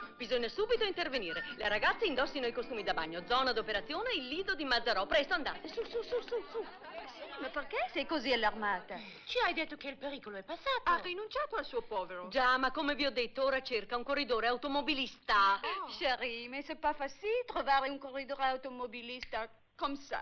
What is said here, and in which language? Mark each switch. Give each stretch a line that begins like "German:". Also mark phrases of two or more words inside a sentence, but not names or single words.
Italian: Bisogna subito intervenire. Le ragazze indossino i costumi da bagno. Zona d'operazione, il lido di Mazzarò. Presto, andate. Su. Ma perché sei così allarmata? Ci hai detto che il pericolo è passato. Ha rinunciato al suo povero. Già, ma come vi ho detto, ora cerca un corridore automobilista.
French: Chérie, mais c'est pas facile
Italian: trovare un corridore automobilista come
French: ça.